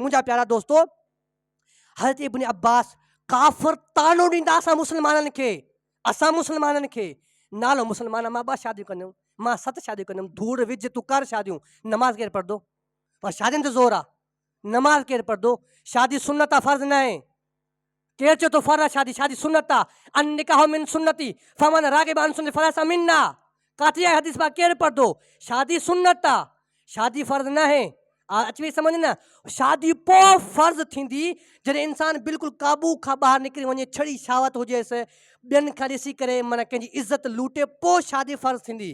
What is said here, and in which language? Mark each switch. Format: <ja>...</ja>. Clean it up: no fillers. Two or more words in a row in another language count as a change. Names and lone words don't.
<sd>मुंहिंजा प्यारा दोस्तो, हज़रत इब्न अब्बास काफ़िर तानो ॾींदा असां मुस्लमाननि खे, असां मुस्लमाननि खे, नालो मुस्लमान, मां 2 शादियूं कंदुमि, मां 7 शादियूं कंदुमि, धूड़ विझ तूं कर शादियूं, नमाज़ केरु पढ़ंदो। पर शादियुनि ते ज़ोर आहे, नमाज़ केरु पढ़ंदो। शादी सुन्नत आहे, फ़र्ज़ु न आहे। केरु चयो थो फ़र्ज़ु आहे शादी, शादी सुन्नत आहे।</sd> <ar>النكاح من سنتي فمن رغب عن سنتي فليس منا,</ar> <sd>काथे आहे हदीस पाक, केरु पढ़ंदो। शादी सुन्नत आहे, शादी फ़र्ज़ु न आहे। अची वई सम्झ न। शादी पोइ फ़र्ज़ु थींदी जॾहिं इंसान बिल्कुलु क़ाबू खां ॿाहिरि निकिरी वञे, छड़ी शावत हुजेसि, ॿियनि खां ॾिसी करे माना कंहिंजी इज़त लूटे, पोइ शादी फ़र्ज़ु थींदी।</sd>